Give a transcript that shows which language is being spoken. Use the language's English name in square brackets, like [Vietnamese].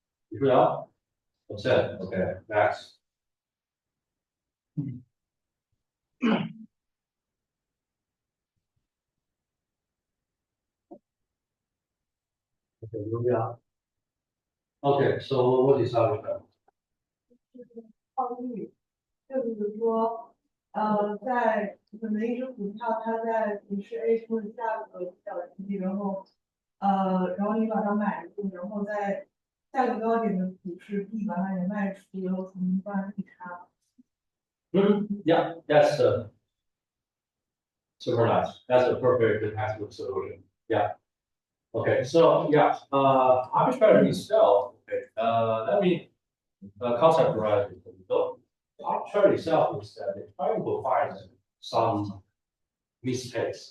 [English] You shoot out percent. Okay, next. Okay, moving on. Okay, so what is arbitrage? [Chinese] 套利，就是说，在可能一只股票它在股市 A 股的价格比较低，然后你把它买入，然后在价格高点的股市 B 把它给卖出，然后从中赚利差。 [English] Yeah, that's super nice. That's a perfect textbook solution. Yeah. Okay, so yeah, arbitrage itself. Okay, let me conceptualize it. So arbitrage itself is that they're trying to find some mistakes.